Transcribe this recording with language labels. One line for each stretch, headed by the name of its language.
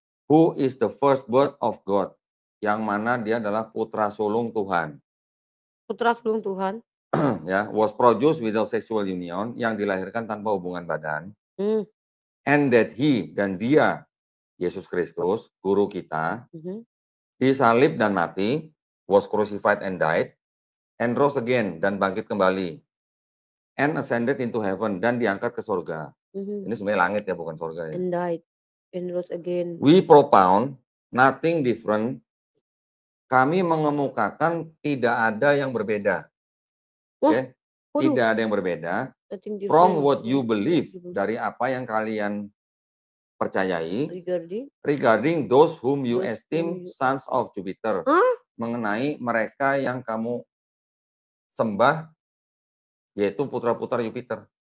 English: Who is the firstborn of God?
Indonesian: Yang mana dia adalah putra sulung Tuhan. Putra sulung Tuhan. Ya,
English: was produced without sexual union,
Indonesian: yang dilahirkan tanpa hubungan badan.
English: And that he,
Indonesian: dan dia, Yesus Kristus, guru kita, disalib dan mati,
English: was crucified and died, and rose again,
Indonesian: dan bangkit kembali,
English: and ascended into heaven,
Indonesian: dan diangkat ke surga. Ini sebenarnya langit ya, bukan surga ya.
English: And died, and rose again. We propound nothing different.
Indonesian: Kami mengemukakan tidak ada yang berbeda. Oke? Tidak ada yang berbeda
English: from what you believe,
Indonesian: dari apa yang kalian percayai,
English: regarding those whom you esteem sons of Jupiter,
Indonesian: mengenai mereka yang kamu sembah, yaitu putra-putra Jupiter.